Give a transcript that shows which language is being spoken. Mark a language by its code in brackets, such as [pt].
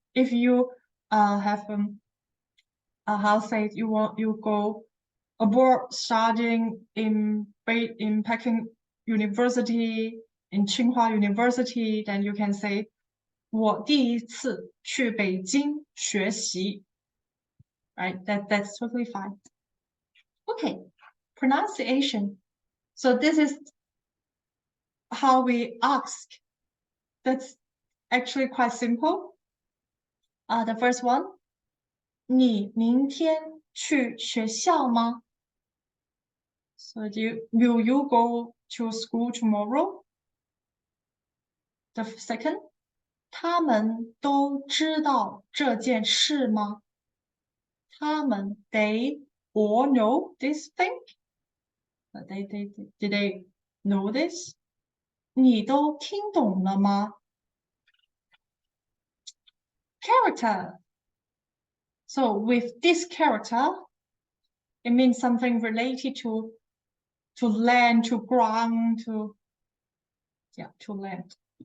[en] If you have how say you go abroad studying in Peking University, in Tsinghua University, then you can say [zh] 我第一次去北京学习 [en] right? That's totally fine. Okay, pronunciation. So this is how we ask. That's actually quite simple. The first one, [zh] 你明天去学校吗? [en] So will you go to school tomorrow? The second, [zh] 他们都知道这件事吗? [en] 他们 they all know this thing? Did they know this? [zh] 你都听懂了吗? [en] Character. So with this character, it means something related to land, to ground, to land.